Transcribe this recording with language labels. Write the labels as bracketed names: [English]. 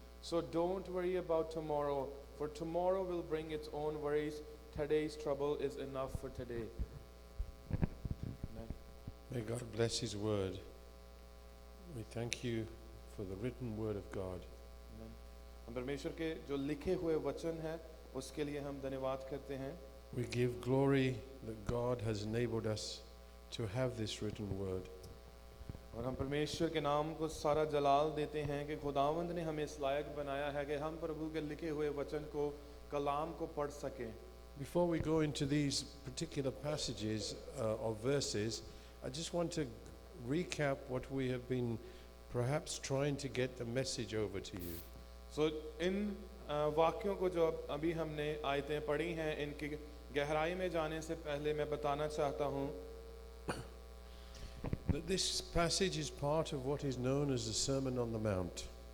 [English] So don't worry about tomorrow, for tomorrow will bring its own worries. Today's trouble is enough for today. Amen. May God bless His word. We thank you for the written word of God. [Hindi] हम परमेश्वर के जो लिखे हुए वचन हैं उसके लिए हम धन्यवाद करते हैं. [English] We give glory that God has enabled us to have this written word. [Hindi] और हम परमेश्वर के नाम को सारा जलाल देते हैं कि खुदावंद ने हमें इस लायक बनाया है कि हम प्रभु के लिखे हुए वचन को कलाम को पढ़ सकें. [English] Before we go into these particular passages of verses, I just want to recap what we have been perhaps trying to get the message over to you. [Hindi] So इन वाक्यों को जो अभी हमने आयतें पढ़ी हैं इनकी गहराई में जाने से पहले मैं बताना चाहता हूँ [English] That this passage is part of what is known as the Sermon on the Mount.